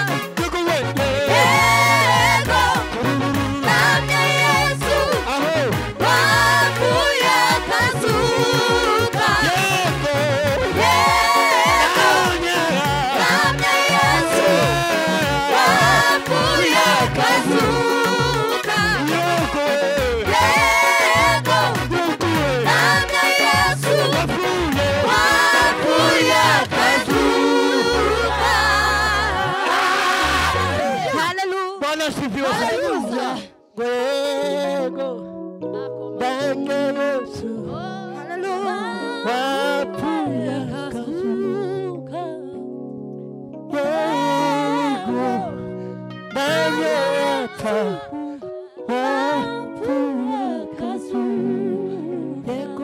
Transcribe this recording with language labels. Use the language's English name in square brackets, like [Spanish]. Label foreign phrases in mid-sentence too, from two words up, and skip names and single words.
[Kinyarwanda] yego nanya Yesu wapfuye akazuka yego nanya Yesu wapfuye akazuka yego nanya Yesu wapfuye akazuka. Hallelujah. [Swahili] Bwana asifiwe sana. [Kinyarwanda] Hallelujah. Yego nanya Yesu Hallelujah. wapfuye akazuka yego nanya Yesu wapfuye akazuka